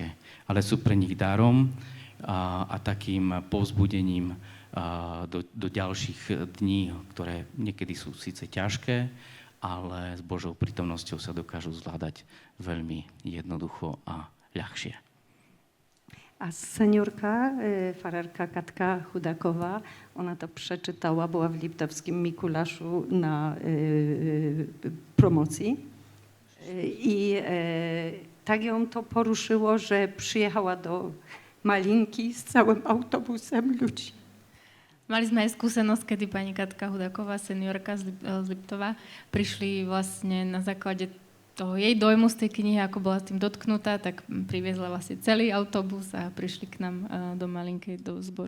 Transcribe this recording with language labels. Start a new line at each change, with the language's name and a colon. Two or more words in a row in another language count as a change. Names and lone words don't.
Slovak: Ale sú pre nich darom a takým povzbudením do ďalších dní, ktoré niekedy sú síce ťažké, ale s Božou prítomnosťou sa dokážu zvládať veľmi jednoducho a ľahšie. A seniorka, fararka Katka Chudaková,
Polish: ona to przeczytała, była w Liptowskim Mikulaszu na promocji i tak ją to poruszyło, że przyjechała do Malinky
Slovak: s celým autobusem ľudí. Mali sme aj skúsenosť, kedy pani Katka Hudaková, seniorka z Liptova, prišli vlastne na základe toho jej dojmu z tej knihy, ako bola s tým dotknutá, tak priviezla vlastne celý autobus a prišli k nám do Malinkej, do zboru.